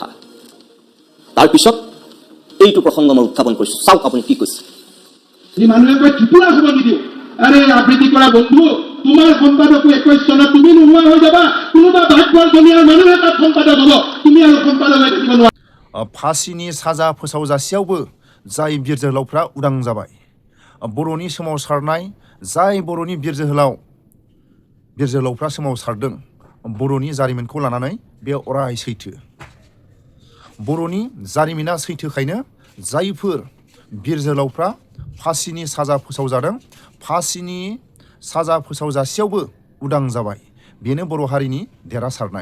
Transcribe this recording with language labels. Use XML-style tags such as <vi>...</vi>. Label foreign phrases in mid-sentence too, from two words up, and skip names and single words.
<as>তাৰপিছত এইটো প্ৰসংগ মই উত্থাপন কৰিছোঁ, চাওক আপুনি কি কৈছে। মানুহে কয় ত্ৰিপুৰা খবৰ দি দিওঁ, আৰে আবৃত্তি কৰা বন্ধু তোমাৰ সম্পাদকো 21 চনত তুমি নোহোৱা হৈ যাবা, কোনোবা ভাগ্যৰ ধনীয়াৰ মানুহে তাত সম্পাদক হ'ব, তুমি আৰু সম্পাদক হৈ থাকিব নোৱাৰা।</as> <brx>फासिनि साजा फोसावजासेयावबो जाय बिर जोहोलावफ्रा उदां जाबाय। बर'नि सोमावसारनाय जाय बर'नि बिर जोहोलावफ्रा सोमावसारदों, बर'नि जारिमिनखौ लानानै बे अराय सैथो। बर'नि जारिमिना सैथोखायनो जायफोर बिर जोहोलावफ्रा फासिनि साजा फोसावजादों, फासिनि साजा फोसावजासेयावबो उदां जाबाय, बेनो बर' हारिनि देरहासारनाय।</brx>